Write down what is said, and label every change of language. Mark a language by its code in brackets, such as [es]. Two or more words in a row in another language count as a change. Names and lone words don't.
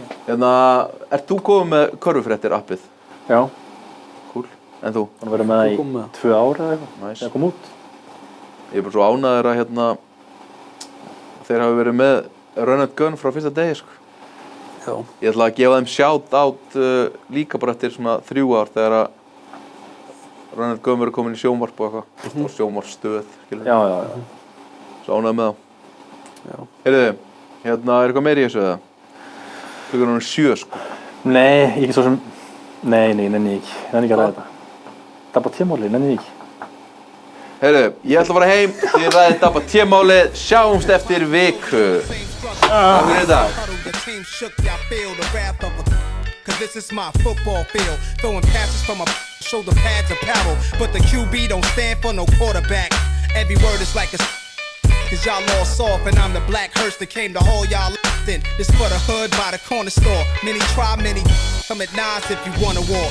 [is] Hérna, ert þú komið með körfufréttir appið? Já, Cool. En þú? hann verið með það Þú kom með í 2 ár eða eitthvað. Nice. Þegar kom út. Ég er bara svo ánægður að hérna, þeir hafi verið með Run and Gun frá fyrsta degi, sko. Já. Ég ætla að gefa þeim [en] shout out [is] líka bara eftir svona 3 ár þegar að Run and Gun verið komin í sjónvarp og eitthvað. Og sjónvarpsstöð, skilur. Já. Svo ánægður með þá. Já. Heyrðu, hérna er eitthvað meira í þessu eða? Klukkan er 7, sko. Nei, ég ekki svo sem... Nei, nenni ég ekki. Nenni ekki að ræða þetta. Það er bara tímáli, nenni ég ekki. Heyrðu, ég ætla að fara heim, þið ræðið Dabba T-málið, sjáumst eftir viku. Takk fyrir þetta. [en] Your team shook, y'all feel the wrath of a cause this is my football field. Throwing passes from my shoulder pads apparel. But the QB don't stand for no quarterback. Every word is like a cause y'all all soft and I'm the black hearse that came to haul y'all in. This for the hood by the corner store. Many try, many come at Nas if you wanna war.